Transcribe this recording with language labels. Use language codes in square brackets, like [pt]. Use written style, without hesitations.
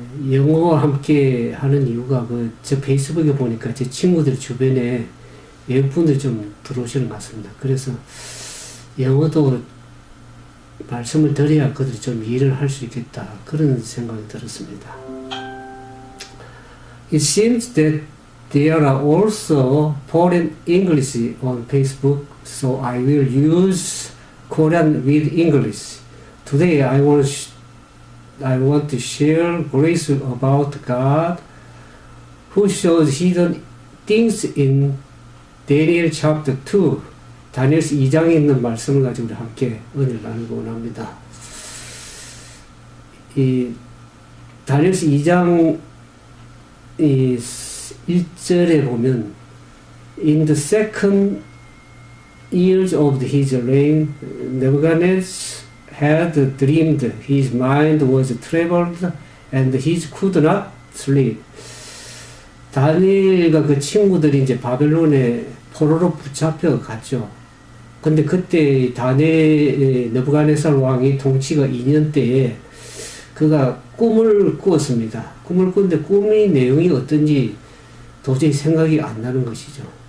[ko] 영어와 함께 하는 이유가 저 페이스북에 보니까 제 친구들 주변에 외국분들이 좀 들어오시는 것 같습니다. 그래서 영어도 말씀을 드려야 그들이 좀 일을 할 수 있겠다, 그런 생각이 들었습니다. [en] It seems that there are also foreign English on Facebook, so I will use Korean with English. Today I want to share grace about God, who shows hidden things in Daniel chapter 2. [ko] 다니엘서 2장에 있는 말씀을 가지고 우리 함께 은혜를 나누고 원합니다. 이 다니엘서 2장 1절에 보면 [en] In the second years of his reign, Nebuchadnezzar had dreamed, his mind was troubled, and he could not sleep. [ko] 다니엘과 그 친구들이 이제 바벨론에 포로로 붙잡혀 갔죠. 근데 그때 느부갓네살 왕이 통치가 2년 때에 그가 꿈을 꾸었습니다. 꿈을 꾸는데 꿈의 내용이 어떤지 도저히 생각이 안 나는 것이죠.